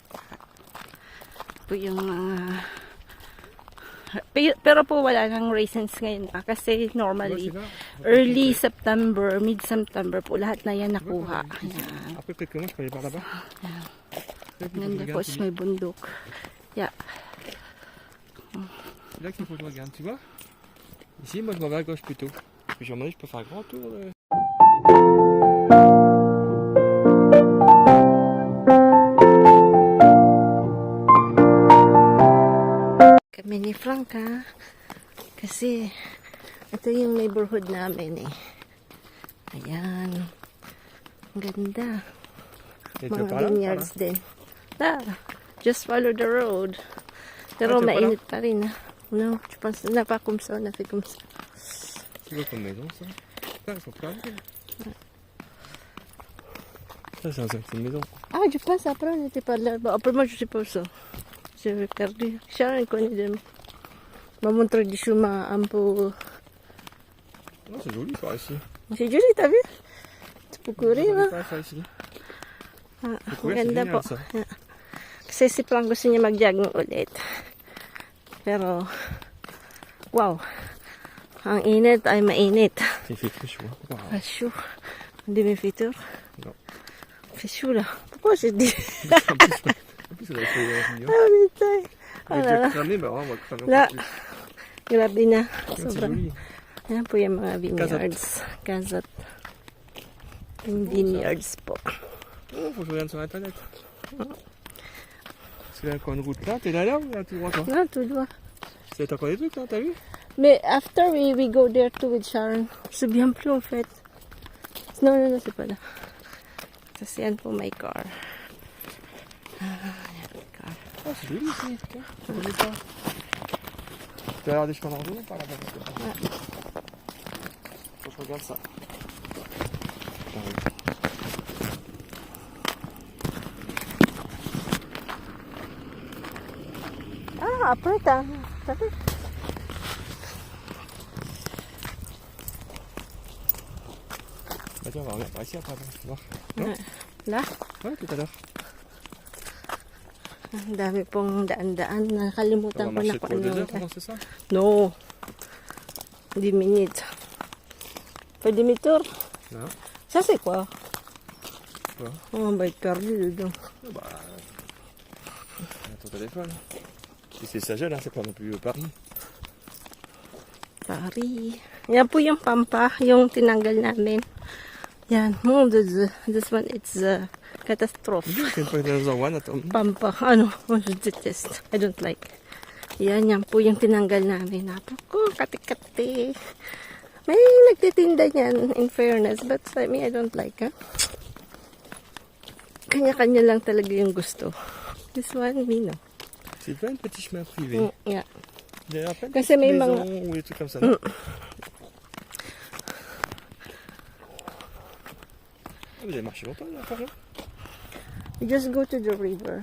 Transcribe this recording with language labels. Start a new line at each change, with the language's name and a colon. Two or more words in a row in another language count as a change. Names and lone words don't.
Filipino: Po yung mga pero po wala nang raisins ngayon kasi
English: normally early September, mid-September
Filipino: po lahat na yan nakuha. Ayan. Ganda po, may bundok.
English: Yeah.
French: C'est là qu'il faut que je regarde, tu vois. Ici, moi je m'en vais à gauche plutôt. Parce que je peux faire un grand tour.
Filipino: Kami ni Franca kasi ito yung neighborhood namin eh. Ayan. Ang ganda. Mga vineyards din.
English: Just follow the road.
Filipino: Pero mainit pa rin ah.
French: Non, je pense n'a pas comme ça, on a fait comme ça. C'est quoi comme maison ça? Putain, elles sont plein. Ça c'est une maison. Ah, je pense après on n'était pas là. Bon, après moi je sais pas ça. J'ai perdu. Sharon connaît de maman tradition un peu. Non, c'est joli par ici. C'est joli, t'as vu? Tu peux courir là. Ça ici.
Filipino: Ah, ganda po. Kasi si Frank gusto niya mag-jogging ulit. Pero, wow. Ang init ay mainit.
French: Il fait très chaud. Très chaud. Demi-fitur. Non. C'est chaud là. Pourquoi je dis? En plus, ça va être mieux. Ah, putain. Avec le cramé, bah on va cramer Là. un peu plus.
Filipino: Grabe na.
French: C'est
Filipino: Sobrang.
French: joli.
Filipino: Yan po yung mga vineyards. Kazat. Yung vineyards po.
French: Oh, faut que je regarde sur internet. Parce qu'il y a encore une route là, t'es là ou là tout droit toi? Non, tout droit. C'est encore des trucs là, t'as vu?
English: Mais after we go there too with Sharon.
French: C'est bien plus en fait. Non, c'est pas là.
Filipino: Kasi yan po
English: my car.
Filipino: Car.
French: Oh, c'est joli ici, tiens, je connais pas. Tu vas avoir des chemins d'ordonnance par là-bas? Faut que je regarde ça. Ah, après t'as vu? Bah tiens, on va regarder par ici après, tu vois. Non? Là? Ouais, tout à l'heure.
Filipino: Ang dami pong daan-daan. Nakalimutan
French: On
Filipino: ko
French: va
Filipino: na
French: marcher
Filipino: kung
French: pour 2
Filipino: ano.
French: heures pendant c'est ça? No. 10 minutes. Pas demi-tour? Non. Ça c'est quoi? Quoi? Oh, on va être perdu dedans. Bah. Ton téléphone. Si c'est ça gèle, hein, c'est pas non plus Paris. Paris.
Filipino: Yan po yung Pampa, yung tinanggal namin. Yan.
French: Mon Dieu.
English: This one, it's a catastrophe.
French: C'est une fois dans one, attends.
English: Pampa. Ano? Oh,
French: je detest.
English: I don't like.
Filipino: Yan po yung tinanggal namin. Napako, kati-kati. May nagtitinda niyan,
English: in fairness. But for me, I don't like,
Filipino: ha? Kanya-kanya lang talaga yung gusto.
English: This one, me, no.
French: C'est plein de petits chemins privés.
English: Yeah.
French: Il y a plein de
Filipino: Kasi may
French: maisons
Filipino: mga...
French: ou des trucs comme ça. Non? Vous avez marché longtemps là, par là?
English: We just go to the river.